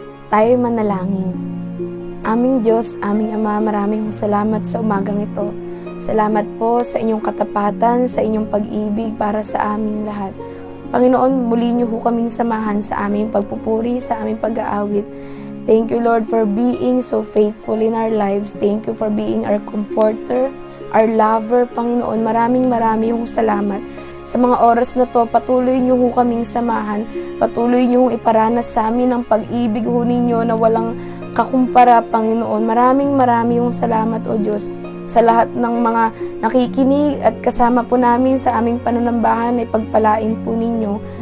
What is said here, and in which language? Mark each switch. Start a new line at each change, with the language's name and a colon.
Filipino: Tayo'y manalangin. Aming Diyos, aming Ama, maraming salamat sa umagang ito. Salamat po sa inyong katapatan, sa inyong pag-ibig para sa aming lahat. Panginoon, muli niyo ho kaming samahan sa aming pagpupuri, sa aming pag-aawit.
English: Thank you, Lord, for being so faithful in our lives. Thank you for being our comforter, our lover.
Filipino: Panginoon, maraming salamat. Sa mga oras na to, patuloy niyo ho kaming samahan. Patuloy niyo hong iparanas sa amin ang pag-ibig ho ninyo na walang kakumpara, Panginoon. Maraming salamat, O Diyos, sa lahat ng mga nakikinig at kasama po namin sa aming panunambahan ay pagpalain po ninyo.